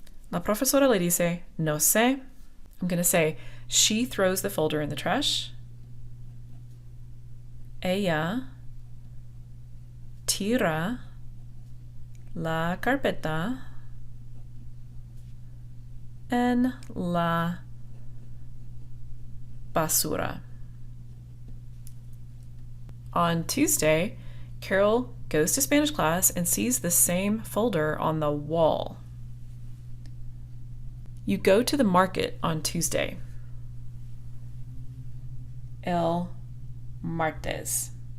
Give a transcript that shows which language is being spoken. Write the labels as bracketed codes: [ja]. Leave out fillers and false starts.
[es] La profesora le dice, no sé. [en] I'm going to say, she throws the folder in the trash. [es] Ella tira la carpeta en la basura. [en] On Tuesday, Carol goes to Spanish class and sees the same folder on the wall. You go to the market on Tuesday. [es] El martes.